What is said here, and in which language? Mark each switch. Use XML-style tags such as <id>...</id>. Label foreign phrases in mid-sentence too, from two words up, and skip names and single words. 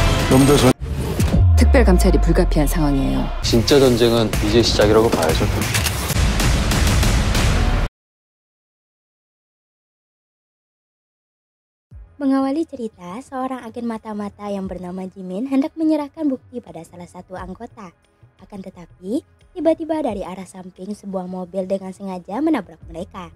<ko>놈도 전 특별 감찰이 불가피한 상황이에요. 진짜 전쟁은 이제 시작이라고 봐야죠.</ko> <id>Mengawali cerita, seorang agen mata-mata yang bernama Jimin hendak menyerahkan bukti pada salah satu anggota. Akan tetapi, tiba-tiba dari arah samping sebuah mobil dengan sengaja menabrak mereka.</id>